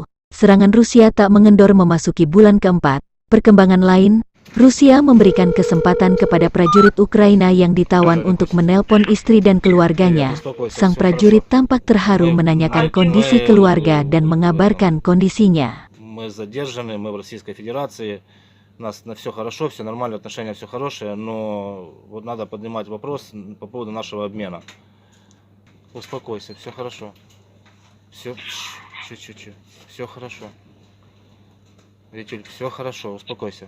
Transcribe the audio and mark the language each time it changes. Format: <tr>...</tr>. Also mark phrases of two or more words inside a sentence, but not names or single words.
<id>Serangan Rusia tak mengendor memasuki bulan keempat. Perkembangan lain, Rusia memberikan kesempatan kepada prajurit Ukraina yang ditawan untuk menelpon istri dan keluarganya. Sang prajurit tampak terharu menanyakan kondisi keluarga dan mengabarkan kondisinya.</id> <ru>Мы задержаны, мы в Российской Федерации, у нас на все хорошо, все нормально, отношения все хорошие, но вот надо поднимать вопрос по поводу нашего обмена. Успокойся, все хорошо. Все хорошо. Витюль, все хорошо, успокойся.</ru>